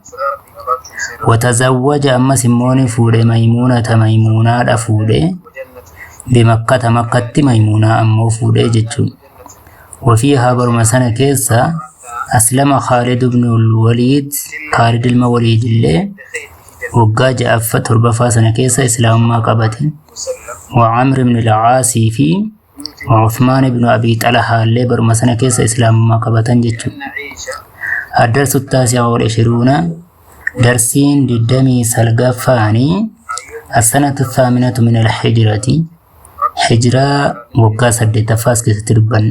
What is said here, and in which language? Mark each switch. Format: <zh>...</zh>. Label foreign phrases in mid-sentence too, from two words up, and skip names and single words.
<om>Watazawwaja ammas immoo ni fuudhe Maymuunata Maymuunaadha fuudhe. Bimakkata Makkatti Maymuunaa ammoo fuudhe jechuun. Wafiihaa baruma sana keessa aslama Khaalid ibn al-Waliid Khaalid ilma Waliid illee waggaa 7ffaa sana keessa islaamummaa qabate. Wa Amr ibn al-Aasii fi Uthmaan ibn Abi Xalahaa illee baruma sana keessa islaamummaa qabatan jechuudha.</om> <ar>الدرس التاسع و20</ar> <om>darsiin 29</om> <ar>السنة الثامنة من الهجرة</ar> <om>hijraa waggaa 8ffaa keessatti dubbanne.</om>